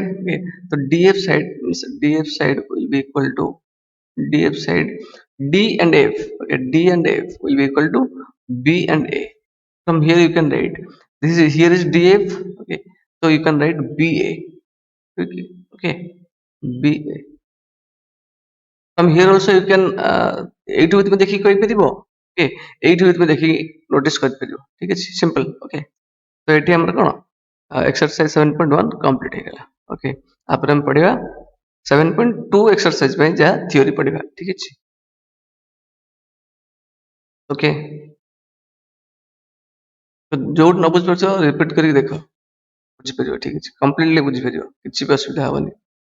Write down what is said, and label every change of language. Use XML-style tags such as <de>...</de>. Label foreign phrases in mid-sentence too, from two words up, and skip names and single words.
<en>Okay, so df side means df side will be equal to df side d and f. Okay, d and f will be equal to b and a. From here you can write this is here is df. Okay, so you can write ba. Okay, okay, ba. From here also you can</en> <or>ଏଇଟୁ ତୁମେ ଦେଖି କହିପାରିବ ଓକେ ଏଇଠୁ ବି ତୁମେ ଦେଖିକି ନୋଟିସ୍ କରିପାରିବ ଠିକ ଅଛି</or> <en>simple okay</en> <or>ତ ଏଠି ଆମର କଣ ଏକ୍ସରସାଇଜ 7.1 କମ୍ପ୍ଲିଟ ହେଇଗଲା ଓକେ ତାପରେ ଆମେ ପଢିବା 7.2 ଏକ୍ସରସାଇଜ ପାଇଁ ଯାହା ଥିଓରି ପଢିବା ଠିକ ଅଛି ଓକେ ଯୋଉଠି ନ ବୁଝିପାରୁଛ ରିପିଟ କରିକି ଦେଖ ବୁଝିପାରିବ ଠିକ ଅଛି କମ୍ପ୍ଲିଟଲି ବୁଝିପାରିବ କିଛି ବି ଅସୁବିଧା ହବନି</or>